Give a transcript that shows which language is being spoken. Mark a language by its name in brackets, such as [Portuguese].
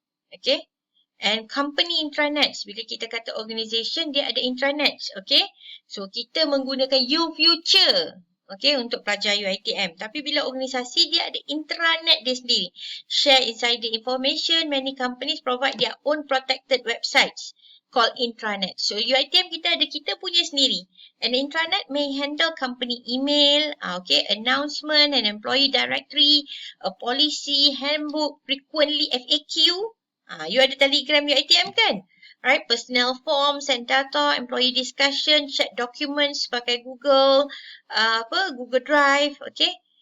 [English] Okay? And company intranets. [Malay] Bila kita kata organisation, dia ada [English] intranets. Okay? [Malay] So, kita menggunakan UFuture. Okay? Untuk pelajar UiTM. Tapi bila organisasi, dia ada intranet dia sendiri. [English] Share insider information. Many companies provide their own protected websites called intranet. [Malay] So UiTM kita punya sendiri. [English] An intranet may handle company email, announcement, an employee directory, a policy, handbook, frequently FAQ. You ada Telegram UiTM kan? Right, personnel forms and data, employee discussion, chat documents pakai Google, Google Drive, okay?